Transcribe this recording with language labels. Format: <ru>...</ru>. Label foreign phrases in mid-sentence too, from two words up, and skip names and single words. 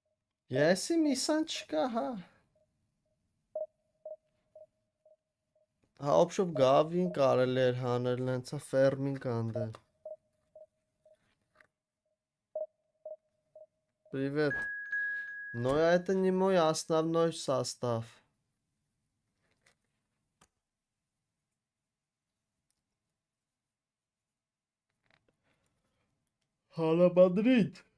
<hy>Եսի միսան չկա, հա։ Հա օբշով գավին կարելի էր հանել, հենց ֆերմին կանդել։ Привет.</hy> <ru>Но это не мой основной состав.</ru> <es>Hala Madrid.</es>